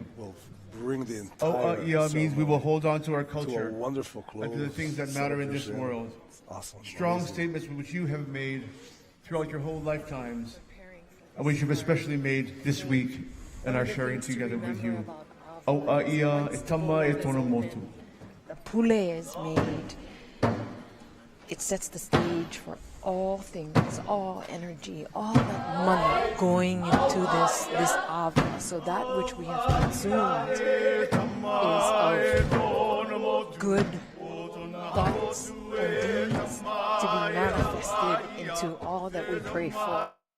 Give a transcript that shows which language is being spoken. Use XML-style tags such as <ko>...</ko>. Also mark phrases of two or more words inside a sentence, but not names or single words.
<en>will bring the entire O'a means we will hold on to our to a culture wonderful close. and to the things that matter in this celebration. world. Awesome. Strong Amazing. statements which you have made throughout your whole lifetimes, and which you've especially made this week and are sharing together with you.</en> <sm>Auaia e tama e tōna motu.</sm> <en>The pule is made. It sets the stage for all things, all energy, all that money going into this ava. So that which we have consumed is of good thoughts and deeds to be manifested into all that we pray for.</en>